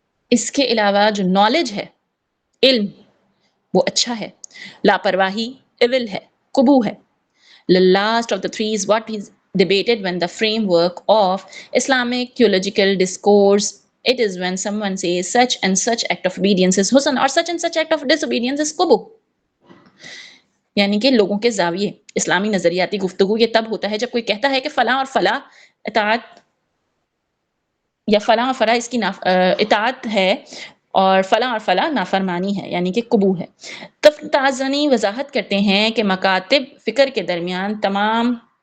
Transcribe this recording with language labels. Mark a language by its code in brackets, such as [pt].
[ur] اس کے علاوہ جو نالج ہے، علم، وہ اچھا ہے۔ لاپرواہی ایول ہے، قبوح ہے۔ [en] The last of the three is what is debated when the framework of Islamic theological discourse. It is when someone says such and such act of obedience is husn or such and such act of disobedience is qubuh. [ur] یعنی کہ لوگوں کے زاویے، اسلامی نظریاتی گفتگو یہ تب ہوتا ہے جب کوئی کہتا ہے کہ فلاں اور فلاں اطاعت یا فلاں اور فلاں اس کی اطاعت ہے اور فلاں اور فلاں نافرمانی ہے، یعنی کہ قبوح ہے۔ تفتازنی وضاحت کرتے ہیں کہ مکاتب فکر کے درمیان تمام